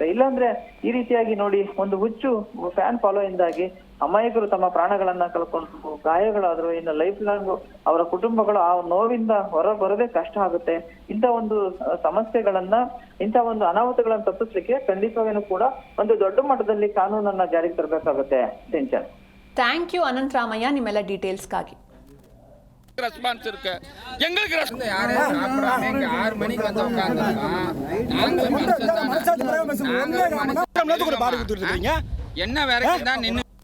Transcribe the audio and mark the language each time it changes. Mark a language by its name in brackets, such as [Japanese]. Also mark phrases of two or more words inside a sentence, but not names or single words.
[Kannada] ಇಲ್ಲಾಂದ್ರೆ ಈ ರೀತಿಯಾಗಿ ನೋಡಿ, ಒಂದು ಹುಚ್ಚು [English] fan follow [Kannada] ಇಂದಾಗಿ ಅಮಾಯಕರು ತಮ್ಮ ಪ್ರಾಣಗಳನ್ನ ಕಳ್ಕೊಂಡು ಗಾಯಗಳಾದ್ರು, ಇನ್ನು [English] life long [Kannada] ಅವರ ಕುಟುಂಬಗಳು ಆ ನೋವಿಂದ ಹೊರ ಬರೋದೇ ಕಷ್ಟ ಆಗುತ್ತೆ. ಇಂಥ ಒಂದು ಸಮಸ್ಯೆಗಳನ್ನ, ಇಂಥ ಒಂದು ಅನಾಹುತಗಳನ್ನ ತಪ್ಪಿಸ್ಲಿಕ್ಕೆ ಖಂಡಿತವಾಗೂ ಕೂಡ ಒಂದು ದೊಡ್ಡ ಮಟ್ಟದಲ್ಲಿ ಕಾನೂನನ್ನ ಜಾರಿಗೆ ತರಬೇಕಾಗುತ್ತೆ. ಸಿಂಚನ್, [English] thank you [Kannada] ಅನಂತ್ ರಾಮಯ್ಯ ನಿಮ್ಮೆಲ್ಲ ಡೀಟೇಲ್ಸ್ಗಾಗಿ. [Tamil] ரெஸ்பான்ஸ் இருக்கு எங்களுக்கு 6 மணிக்கு வந்து உட்கார்ந்து என்ன வேற நின்னு